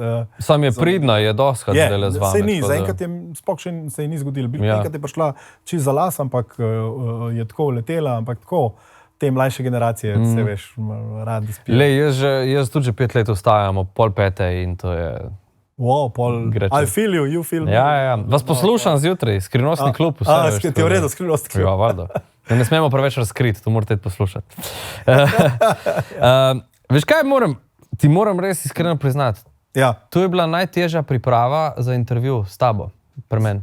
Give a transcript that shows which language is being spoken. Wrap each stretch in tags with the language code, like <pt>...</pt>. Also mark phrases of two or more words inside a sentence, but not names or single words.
<sl>Sam je pridna, je doskrat zdaj z vami. Sej ni, zaenkrat je, sploh še se ji ni zgodilo. Enkrat je prišla čisto za las, ampak je tako letela, ampak tako... Te mlajše generacije, se veš, radi spijo. Jaz tudi že 5 let vstajam ob 4:30 in to je...</sl> <en>Wow, I feel you, you feel me.</en> <sl>Ja. Vas poslušam zjutraj, skrivnostni klub. Ti je v redu, skrivnostni klub. Ja, valjda. Ne smemo preveč razkriti, to morate poslušati. Veš kaj, ti moram res iskreno priznati. Ja. To je bila najtežja priprava za intervju s tabo, pri meni.</sl>